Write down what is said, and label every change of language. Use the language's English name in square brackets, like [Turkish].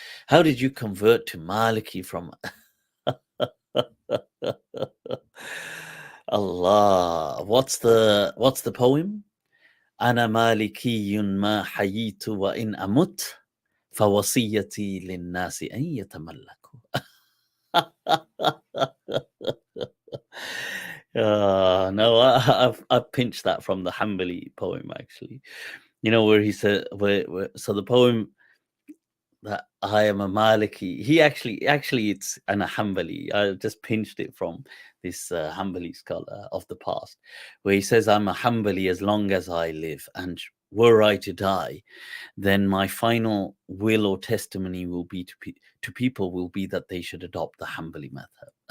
[English] How did you convert to Maliki from Allah? What's the poem? [Arabic] أنا مالكي ما حييت وإن أمت فوصيتي للناس أن يتملكوا. [English] No, I've pinched that from the Hanbali poem actually. Where he said, so the poem that I am a Maliki. He actually it's an Hanbali. I just pinched it from this Hanbali scholar of the past, where he says, "I'm a Hanbali as long as I live, and were I to die, then my final will or testimony will be to people will be that they should adopt the Hanbali method."